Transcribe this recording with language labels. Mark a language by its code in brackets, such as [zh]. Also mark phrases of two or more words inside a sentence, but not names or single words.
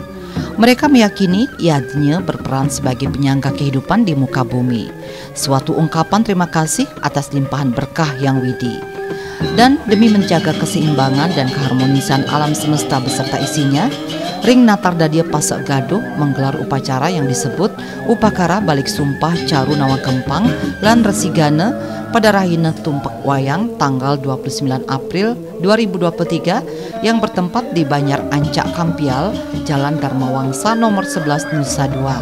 [id] Mereka meyakini yadnya berperan sebagai penyangga kehidupan di muka bumi, suatu ungkapan terima kasih atas limpahan berkah yang widi. Dan demi menjaga keseimbangan dan keharmonisan alam semesta beserta isinya, Ring Natar Dadia Pasak Gaduh menggelar upacara yang disebut Upakara Balik Sumpah Caru Nawa Gempang lan Resigana pada Rahina Tumpak Wayang tanggal 29 April 2023 yang bertempat di Banjar Ancak Kampial, Jalan Dharma Wangsa nomor 11 Nusa Dua.